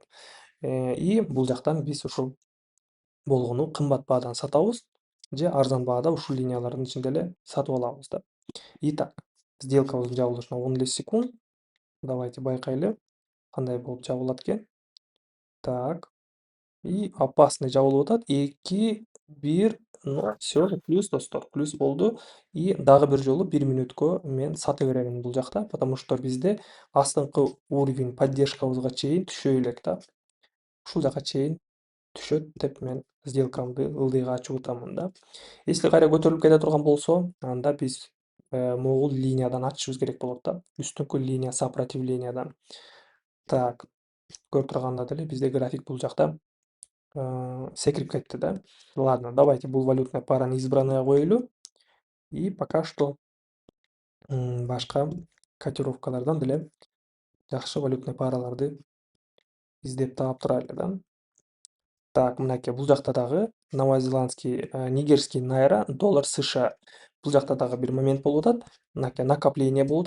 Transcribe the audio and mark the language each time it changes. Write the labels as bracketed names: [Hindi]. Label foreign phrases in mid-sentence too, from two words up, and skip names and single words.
[Kyrgyz] И бул жактан биз ушул болгону кымбат баадан сатабыз же арзан баада ушул линиялардын ичинде эле сатып алабыз да. Итак, сделкабыздын жабылышына 15 секунд. Давайте байкайлы кандай болуп жабылат экен. Так. [Russian] И опасный [Kyrgyz] жабылып атат. 2, 1, [Russian] ну все, [Kyrgyz] плюс достор, плюс болду. И дагы бир жолу 1 мүнөткө мен сата беремин бул жакта, [Russian] потому что [Kyrgyz] бизде астыңкы [Russian] уровень поддержкабызга [Kyrgyz] чейин түшө элек да. Ушул жака чейин түшөт деп мен сделкамды ылдыйга ачып атамын да. Если кайра көтөрүлүп кете турган болсо, анда биз могул линиядан ачышыбыз керек болот да. Үстүнкү линия сопротивлениядан. Так, көрүп тургандай эле бизде график бул жакта секирип кетти да. [Russian] Ладно, давайте [Kyrgyz] бул [Russian] валютная параны [Kyrgyz] избранныйга коелу. [Russian] И пока что [Kyrgyz] башка котировкалардан деле жакшы [Russian] валютный параларды [Kyrgyz] издеп таап турайлы да. Так, мынакей бул жакта дагы [Russian] новозеландский, нигерский найра, доллар США. [Kyrgyz] Бул жакта дагы бир момент болуп атат. Мынакей накопление болуп атат.